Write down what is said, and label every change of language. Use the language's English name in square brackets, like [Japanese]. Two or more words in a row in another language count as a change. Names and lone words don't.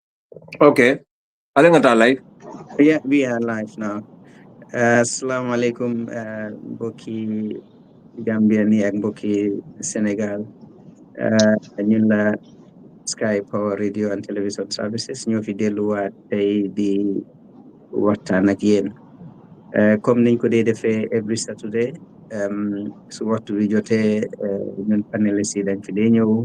[English] Okay. Alengata live. Yeah, we are live now. [Arabic] السلام عليكم, [Wolof] mbokki Gambian yi ak mbokki Sénégal. Ñun la Sky Power Radio and Television Services ñoo fi delluwaat tey di waxtaan ak yéen. Comme niñ ko dee defee [English] every Saturday, [Wolof] su waxtu bi jotee ñun panélistes yi dañ fi dee ñëw.